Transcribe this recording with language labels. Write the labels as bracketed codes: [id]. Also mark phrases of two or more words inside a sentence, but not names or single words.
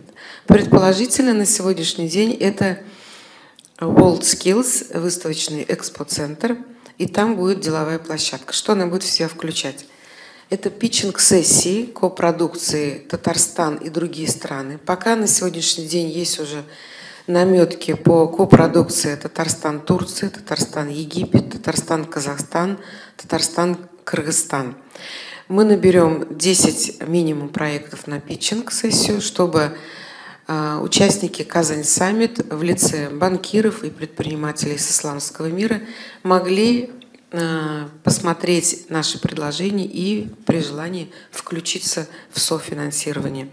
[ru] Предположительно, на сегодняшний день это WorldSkills, выставочный экспоцентр, и там будет деловая площадка. Что она будет в себя включать? Это питчинг-сессии копродукции «Татарстан и другие страны». Пока на сегодняшний день есть уже наметки по копродукции «Татарстан-Турция», «Татарстан-Египет», «Татарстан-Казахстан», «Татарстан-Кыргызстан». Мы наберем 10 минимум проектов на питчинг-сессию, чтобы участники Казань Саммит в лице банкиров и предпринимателей с исламского мира могли посмотреть наши предложения и при желании включиться в софинансирование.